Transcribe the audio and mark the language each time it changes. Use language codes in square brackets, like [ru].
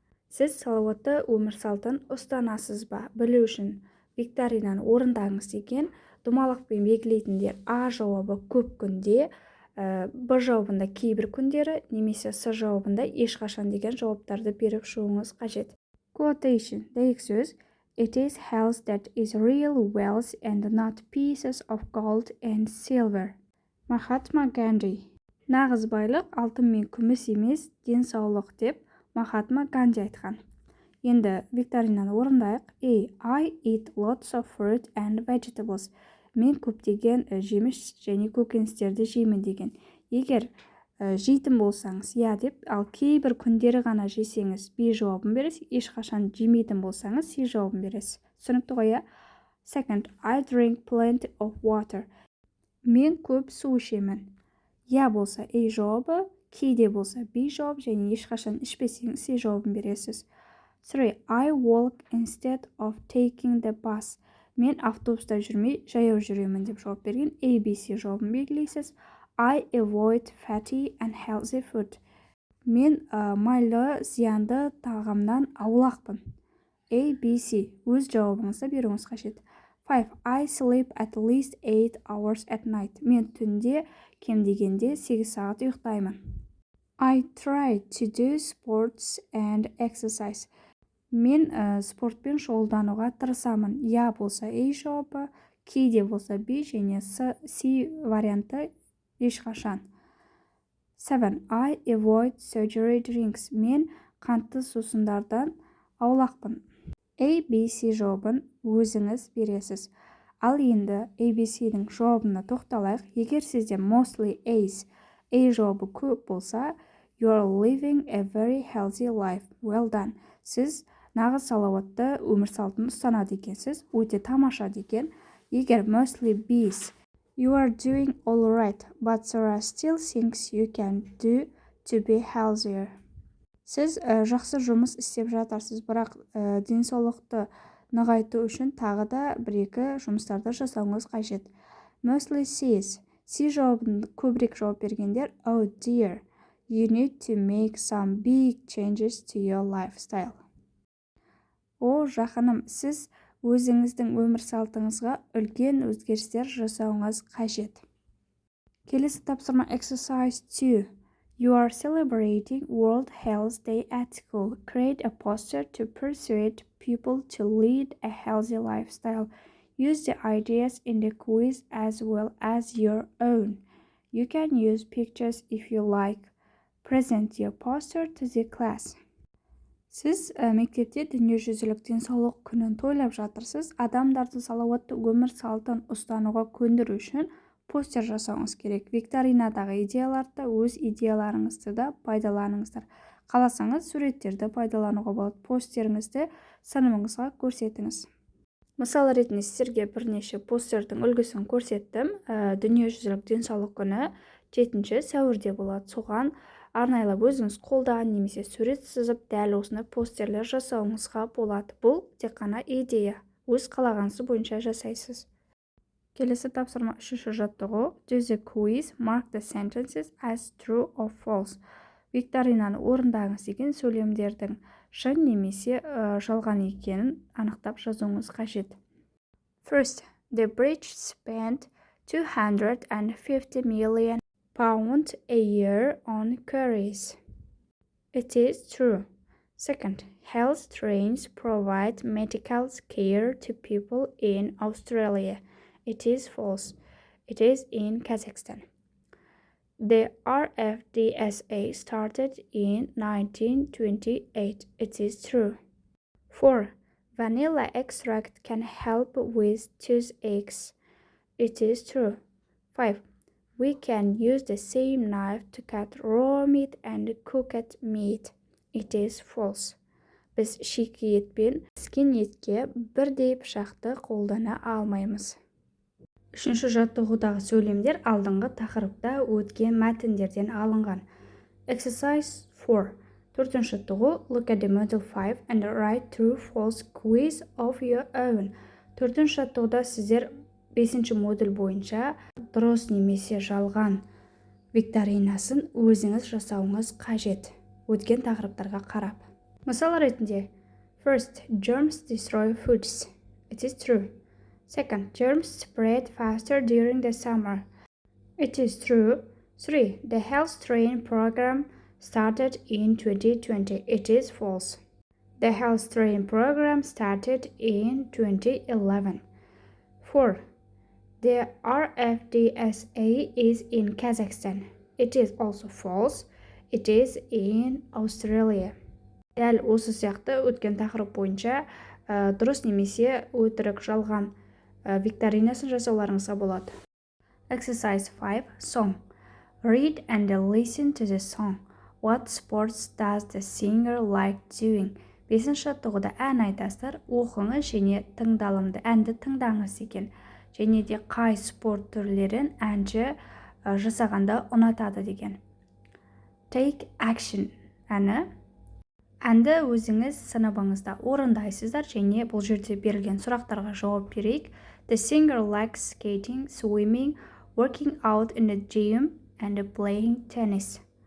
[kk] Сіз салауатты өмір салтын ұстанасыз ба? Білу үшін викторинаны орындаңыз деген думалақпен белгілейтіндер А жауабы көп күнде, Б жауабында кейбір күндері, немесе С жауабында ешқашан деген жауаптарды беріп шығуыңыз қажет. [en] Quotation. [kk] Дәйек сөз. [en] It is health that is real wealth and not pieces of gold and silver. [kk] Махатма Ганди. Нағыз байлық алтын мен күміс емес, денсаулық деп Махатма Ганди айтқан. Енді викторинаны орындайық. [en] I eat lots of fruit and vegetables. [kk] Мен көптеген жеміс және көкөністерді жеймін деген. Егер жейтін болсаңыз, я деп, ал кейбір күндері ғана жесеңіз, B жауабын бересіз. Ешқашан жемейтін болсаңыз, C жауабын бересіз. Түсінікті ғой, я? [en] Second, I drink plenty of water. [kk] Мен көп су ішемін. Я болса A жауабы, кейде болса B жауап, және ешқашан ішпесеңіз C жауабын бересіз. 3. [en] I walk instead of taking the bus. [kk] Мен автобуста жүрмей, жаяу жүремін деп жауап берген. A, B, C жауабын белгілейсіз. [en] I avoid fatty and healthy food. [kk] Мен майлы, зиянды тағамнан аулақпын. A, B, C. Өз жауабыңызды беруіңіз қажет. 5. [en] I sleep at least 8 hours at night. [kk] Мен түнде кем дегенде 8 сағат ұйықтаймын. [en] I try to do sports and exercise. [kk] Мен спортпен шұғылдануға тырысамын. Я болса A жауабы, кейде болса B, және C варианты ешқашан. [en] 7. I avoid sugary drinks. [kk] Мен қантты сусындардан аулақпын. A, B, C жауабын өзіңіз бересіз. Ал енді A, B, C-дің жауабына тоқталайық. Егер сізде [en] mostly A's, [kk] A жауабы көп болса, [en] you are living a very healthy life. Well done. [kk] Сіз нағыз салауатты өмір салтын ұстанады екенсіз. Өте тамаша деген. Егер [en] mostly B's, you are doing all right, but there are still things you can do to be healthier. [kk] Сіз жақсы жұмыс істеп жатарсыз, бірақ денсаулықты нығайту үшін тағы да бір-екі жұмыстарды жасауыңыз қажет. [en] Mostly C's. [kk] C жауабын көбірек жауап бергендер, [en] oh dear, you need to make some big changes to your lifestyle. [kk] О, жақыным, сіз өзіңіздің өмір салтыңызға үлкен өзгерістер жасауыңыз қажет. Келесі тапсырма [en] exercise 2. You are celebrating World Health Day at school. Create a poster to persuade people to lead a healthy lifestyle. Use the ideas in the quiz as well as your own. You can use pictures if you like. Present your poster to the class. [kk] Сіз мектепте дүниежүзілік денсаулық күнін тойлап жатырсыз. Адамдарды салауатты өмір салтын ұстануға көндіру үшін постер жасауыңыз керек. Викторинадағы идеяларды өз идеяларыңызды да пайдаланыңыздар. Қаласаңыз суреттерді пайдалануға болады. Постеріңізді сыныбыңызға көрсетіңіз. Мысал ретінде сіздерге бірнеше постердің үлгісін көрсеттім. Дүниежүзілік денсаулық күні 7 сәуірде болады. Соған арнайлап өзіңіз қолдан немесе сурет сызып, дәл осындай постерлер жасауыңызға болады. Бұл тек қана идея. Өз қалағанысы бойынша жасайсыз. Келесі тапсырма 3-ші жаттығу. [en] Do the quiz, mark the sentences as true or false. [kk] Викторинаны орындаңыз деген сөйлемдердің шын немесе жалған екенін анықтап жазуыңыз қажет. [en] First, the British spent 250 million pounds a year on curries. It is true. Second, health trains provide medical care to people in Australia. It is false. It is in Kazakhstan. The RFDSA started in 1928. It is true. 4. Vanilla extract can help with toothaches. It is true. 5. We can use the same knife to cut raw meat and cooked meat. It is false. [kk] біз шикі ет пен піскен етке бірдей пышақты қолдана алмаймыз. Үшінші жаттығудағы сөйлемдер алдыңғы тақырыпта өткен мәтіндерден алынған. [en] Exercise 4. [kk] Төртінші жаттығу [en] Look at the model 5 and write true false quiz of your own. [kk] Төртінші жаттығуда сіздер 5-ші модуль бойынша дұрыс немесе жалған викторинасын өзіңіз жасауыңыз қажет. Өткен тақырыптарға қарап. Мысал ретінде, [en] First, germs destroy foods. It is true. Second, germs spread faster during the summer. It is true. 3. The health training program started in 2020. It is false. The health training program started in 2011. 4. The RFDSA is in Kazakhstan. It is also false. It is in Australia. [kk] Дәл осы сияқты өткен тақырып бойынша дұрыс немесе өтірік жалған викторинасын жасауларыңызға болады. [en] Exercise 5. Song. Read and listen to the song. What sports does the singer like doing? [kk] 5-ші жаттығуда ән айтасыздар, оқыңыз және тыңдалымды әнді тыңдаңыз екен. Және де қай спорт түрлерін әнші жасағанда ұнатады деген. Take action әнді өзіңіз сыныбыңызда орындайсыздар және бұл жерде берілген сұрақтарға жауап берейік. [en] The singer likes skating, swimming, working out in the gym and playing tennis.